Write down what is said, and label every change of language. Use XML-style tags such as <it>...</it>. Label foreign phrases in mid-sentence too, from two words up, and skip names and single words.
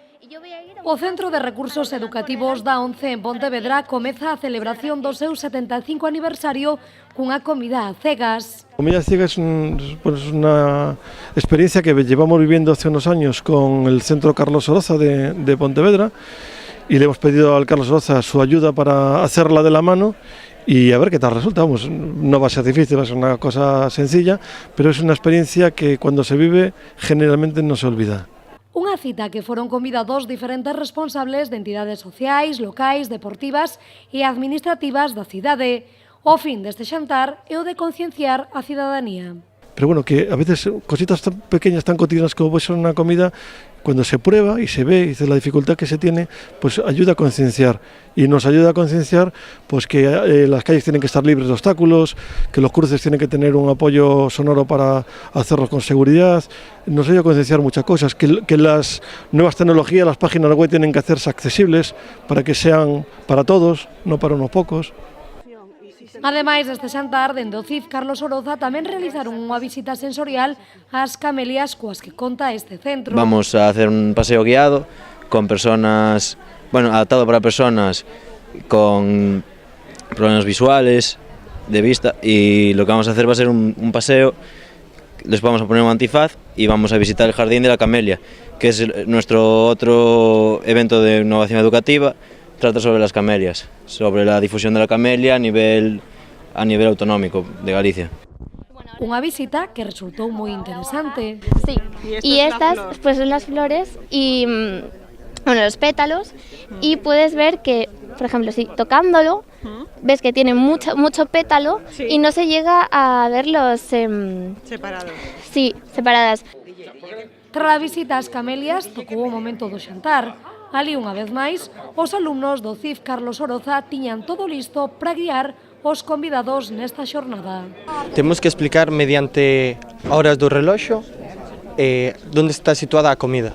<gl>O Centro de Recursos Educativos da ONCE en Pontevedra comeza a celebración do seu 75 aniversario cunha comida a cegas.</gl> <es>Comida ciega es una experiencia que llevamos viviendo hace unos años con el Centro Carlos Oroza de Pontevedra y le hemos pedido al Carlos Oroza su ayuda para hacerla de la mano y a ver qué tal resulta. Vamos, no va a ser difícil, va a ser una cosa sencilla, pero es una experiencia que cuando se vive generalmente no se olvida.</es> <gl>Unha cita que foron convidados diferentes responsables de entidades sociais, locais, deportivas e administrativas da cidade. O fin deste xantar é o de concienciar a cidadanía.</gl> <es>Pero bueno, que a veces cositas tan pequeñas, tan cotidianas como puede ser una comida, cuando se prueba y se ve y dice la dificultad que se tiene, pues ayuda a concienciar. Y nos ayuda a concienciar pues que las calles tienen que estar libres de obstáculos, que los cruces tienen que tener un apoyo sonoro para hacerlos con seguridad. Nos ayuda a concienciar muchas cosas, que las nuevas tecnologías, las páginas web tienen que hacerse accesibles para que sean para todos, no para unos pocos.</es> <gl>Ademais deste xantar, dende o CIF Carlos Oroza tamén realizaron unha visita sensorial ás camelias coas que conta este centro.</gl> <es>Vamos a hacer un paseo guiado con personas, adaptado para personas con problemas visuales, de vista, y lo que vamos a hacer va a ser un paseo. Les vamos a poner un antifaz y vamos a visitar el Jardín de la Camelia, que es nuestro otro evento de innovación educativa. Trata sobre las camelias, sobre la difusión de la camelia a nivel autonómico de Galicia.</es> <gl>Unha visita que resultou moi interesante.</gl> <es>Sí, y estas pues son las flores y los pétalos, y puedes ver que, por ejemplo, si tocándolo, ves que tiene mucho pétalo, sí, y no se llega a verlos separados. Sí, separadas.</es> <gl>Tras a visita ás camelias, tocou o momento do xantar. Ali, unha vez máis, os alumnos do CIF Carlos Oroza tiñan todo listo para guiar os convidados nesta xornada. Temos que explicar mediante horas do reloxo onde está situada a comida.</gl>